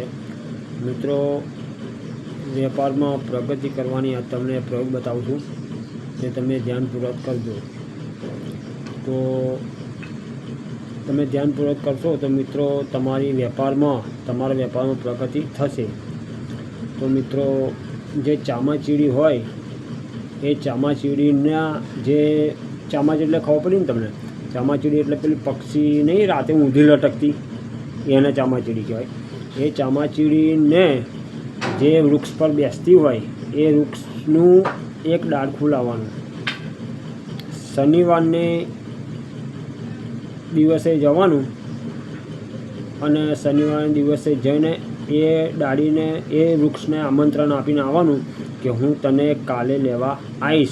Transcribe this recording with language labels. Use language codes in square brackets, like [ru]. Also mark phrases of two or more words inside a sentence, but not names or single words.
[gu] મિત્રો, વ્યાપાર મેં પ્રગતિ કરવાની આ તમને પ્રયોગ બતાઉં છું તે તમે ધ્યાનપૂર્વક કરજો। તો તમે ધ્યાનપૂર્વક કરશો તો મિત્રો તમારા વ્યાપાર મેં પ્રગતિ થશે। તો મિત્રો, જે ચામાચીડી હોય એ ચામાચીડીના જે ચામાચીડી એટલે ખબર પડી ને તમને? ચામાચીડી એટલે પેલી પક્ષી નહીં રાતે ઊંધી લટકતી, એને ચામાચીડી કહેવાય। એ ચામાચીડીને જે વૃક્ષ પર બેસતી હોય એ વૃક્ષનું એક ડાળખું લાવવાનું, શનિવારને દિવસે જવાનું અને શનિવારના દિવસે જઈને એ ડાળીને એ વૃક્ષને આમંત્રણ આપીને આવવાનું કે હું તને કાલે લેવા આવીશ।